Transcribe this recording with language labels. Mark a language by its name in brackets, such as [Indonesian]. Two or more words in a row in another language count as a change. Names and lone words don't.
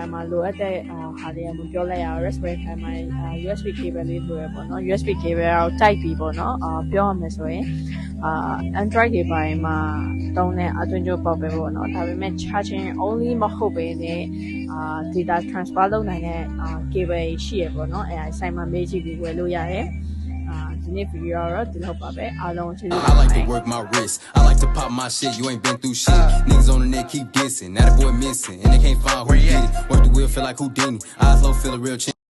[Burmese] မှာလိုအပ်တဲ့ဟာတွေကမပြောလိုက်ရအောင် raspberry pi မှာ [English] USB cable [Burmese] လေးလိုရပေါ့နော် [English] USB cable [Burmese] ကိုတိုက်ပြီးပေါ့နော်ပြောရမယ်ဆိုရင်Android တွေပိုင်းမှာတုံးတဲ့အတွင်းကျိုးပေါက်ပဲပေါ့နော်ဒါပေမဲ့ [English] charging only [Burmese] မဟုတ်ဘဲနဲ့ [English] data transfer [Burmese] လုပ်နိုင်တဲ့ cable ရှိရပေါ့နော်အဲဆိုင်မှာမေးကြည့်ပြီးဝယ်လို့ရတယ်ဒီနေ့ video တော့ဒီလောက်ပါပဲအားလုံးကျေးဇူးတင်ပါတယ် [English] I like to work my wrist I like to pop my shit you ain't been through shit niggas on the net keep dissing now the boy missing and they can't find who did it work the wheel feel like Houdini eyes low feel a real